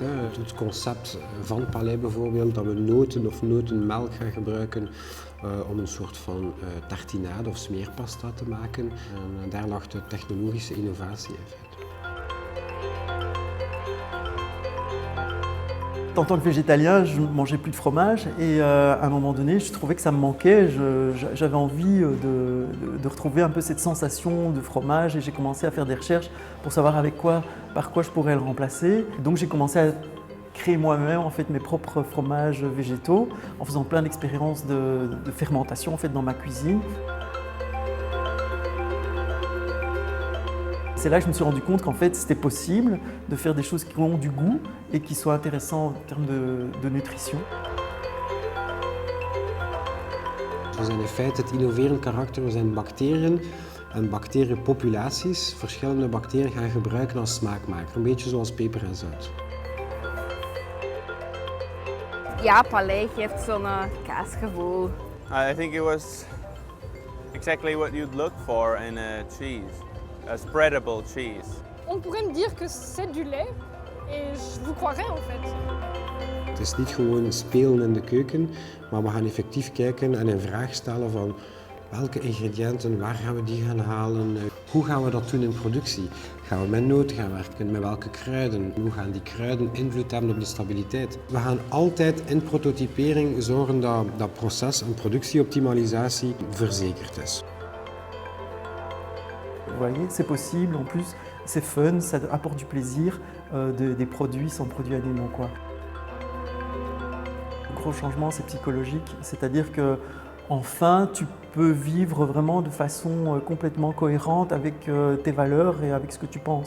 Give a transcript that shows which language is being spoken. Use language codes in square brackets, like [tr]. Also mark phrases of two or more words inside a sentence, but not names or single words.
[nl] Het concept van Palais bijvoorbeeld, dat we noten of notenmelk gaan gebruiken om een soort van tartinade of smeerpasta te maken. En daar lag de technologische innovatie in feite. [fr] En tant que végétalien, je ne mangeais plus de fromage et à un moment donné, je trouvais que ça me manquait. J'avais envie de retrouver un peu cette sensation de fromage et j'ai commencé à faire des recherches pour savoir par quoi je pourrais le remplacer. Donc j'ai commencé à créer moi-même en fait mes propres fromages végétaux en faisant plein d'expériences de fermentation en fait dans ma cuisine. C'est là que je me suis rendu compte qu'en fait c'était possible de faire des choses qui ont du goût et qui soient intéressantes en termes de nutrition. [nl] We zijn in feite het innoverend karakter, we zijn bacteriën en bacteriënpopulaties, verschillende bacteriën gaan gebruiken als smaakmaker, een beetje zoals peper en zout. Ja, Palais geeft zo'n kaasgevoel. [en] I think it was exactly what you'd look for in a cheese. A spreadable cheese. [fr] On pourrait me dire que c'est du lait et je vous croirais en fait. [nl] Het is niet gewoon spelen in de keuken, maar we gaan effectief kijken en een vraag stellen van welke ingrediënten, waar gaan we die gaan halen, hoe gaan we dat doen in productie? Gaan we met noten gaan werken, met welke kruiden? Hoe gaan die kruiden invloed hebben op de stabiliteit? We gaan altijd in prototypering zorgen dat dat proces en productieoptimalisatie verzekerd is. [fr] Vous voyez, c'est possible, en plus c'est fun, ça apporte du plaisir, des produits sans produits animaux, quoi. Le gros changement, c'est psychologique, c'est-à-dire que enfin tu peux vivre vraiment de façon complètement cohérente avec tes valeurs et avec ce que tu penses.